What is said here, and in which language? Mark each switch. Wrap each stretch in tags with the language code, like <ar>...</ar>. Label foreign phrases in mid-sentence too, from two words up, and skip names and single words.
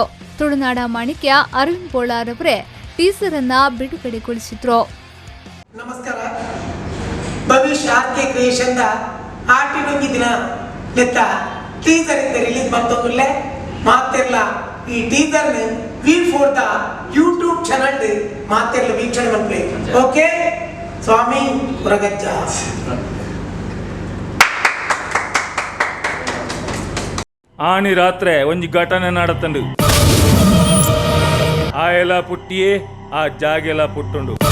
<kn>ತುಳುನಾಡ ಮಾಣಿಕ್ಯ ಅರವಿಂದ್ ಬೋಳಾರ್ ಅವರೇ ಟೀಸರ್ ಅನ್ನ ಬಿಡುಗಡೆಗೊಳಿಸಿದ್ರು.</kn> <tcy>ನಮಸ್ಕಾರ. ಭವಿಷ್ಯ ಆರ್ಕೆ ಕ್ರಿಯೇಷನ್ ದ ಆಟಿಟೊಂಚಿ ದಿನ ಲೆತ್ತ ಟೀಸರ್ ಇದ್ದ ರಿಲೀಸ್ ಬಂತೊಂದುಲ್ಲೆ ಮಾತೆರ್ಲ ಈ ಟೀಸರ್ ವಿ4 ದ</tcy> <en>YouTube channel</en> <tcy>ಮಾತೆರ್ಲ ವೀಕ್ಷಣೆ ಮನ್ಪಲೆ. ಓಕೆ ಸ್ವಾಮಿ ಹೊರಗಜ್ಜ ಆನಿ ರಾತ್ರೆ ಒಂಜಿ ಘಟನೆ ನಡತಂಡು. ಆ ಎಲ್ಲ ಪುಟ್ಟಿಯೇ ಆ ಜಾಗೆಲ್ಲ ಪುಟ್ಟುಂಡು.</tcy>